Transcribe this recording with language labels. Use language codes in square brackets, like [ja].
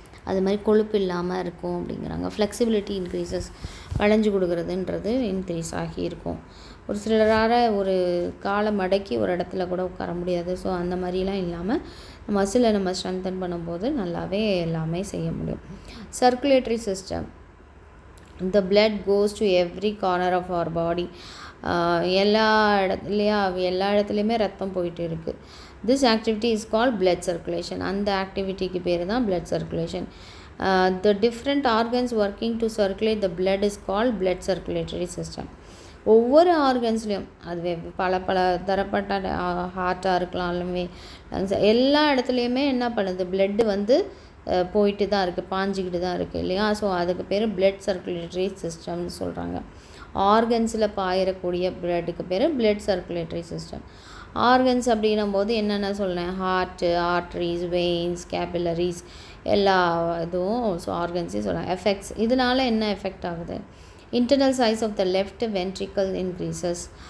[ta] அது மாதிரி கொழுப்பு இல்லாமல் இருக்கும் அப்படிங்கிறாங்க. ஃப்ளெக்சிபிலிட்டி இன்க்ரீசஸ், வளைஞ்சு கொடுக்குறதுன்றது இன்க்ரீஸ் ஆகி இருக்கும். ஒரு சிலரால் ஒரு காலை மடக்கி ஒரு இடத்துல கூட உட்கார முடியாது. ஸோ அந்த மாதிரிலாம் இல்லாமல் மசிலை நம்ம ஸ்ட்ரென்தன் பண்ணும்போது நல்லாவே எல்லாமே செய்ய முடியும். [en] Circulatory system, the blood goes to every corner of our body. [ta] எல்லா இடத்துலையுமே ரத்தம் போயிட்டு இருக்குது. [en] This activity is called blood circulation. [ta] அந்த ஆக்டிவிட்டிக்கு பேர் தான் [en] blood circulation. The different organs working to circulate the blood is called blood circulatory system. [ta] ஒவ்வொரு ஆர்கன்ஸ்லேயும் அது பல தரப்பட்ட ஹார்ட்டாக இருக்கலாம், லங்ஸ், எல்லா இடத்துலையுமே என்ன பண்ணுது, பிளட்டு வந்து போயிட்டு தான் இருக்குது, பாஞ்சிக்கிட்டு தான் இருக்குது இல்லையா. ஸோ அதுக்கு பேர் பிளட் சர்க்குலேட்டரி சிஸ்டம்னு சொல்கிறாங்க. ஆர்கன்ஸில் பாயிரக்கூடிய பிளட்டுக்கு பேர் பிளட் சர்க்குலேட்டரி சிஸ்டம். ஆர்கன்ஸ் அப்படின்னும் போது என்னென்ன சொல்கிறேன், ஹார்ட்டு, ஆர்ட்ரிஸ், வெயின்ஸ், கேபிலரிஸ் எல்லா இதுவும் ஸோ ஆர்கன்ஸே சொல்கிறேன். [en] effects, [ta] இதனால் என்ன எஃபெக்ட் ஆகுது, [en] internal size of the left ventricle increases.